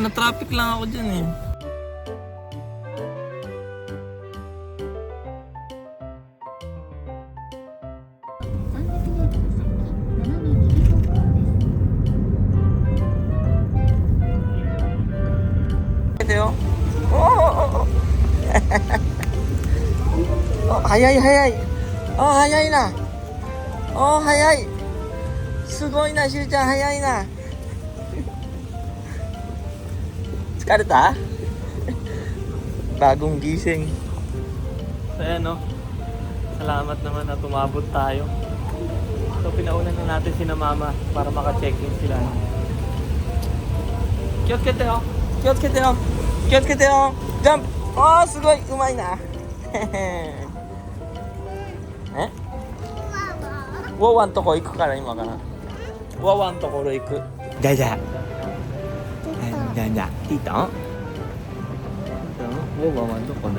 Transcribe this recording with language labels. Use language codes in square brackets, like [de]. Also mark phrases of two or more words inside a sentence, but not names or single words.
[tl] Na-traffic lang ako dyan eh. Ito oh, hayai. [ja] 速いな。速い. すごいな, Shu-chan, 速いな. Tsukareta? [tl] Bagong gising. So ayan, no? Salamat naman na tumabot tayo. So pinaunan na natin sina Mama para maka-check-in sila. [ja] 気をつけてよ。気をつけてよ. 気をつけてよジャンプあーすごいうまいなえワワンとこ行くから今からワワンところ行くじゃじゃじゃじゃいいとワワンどこだ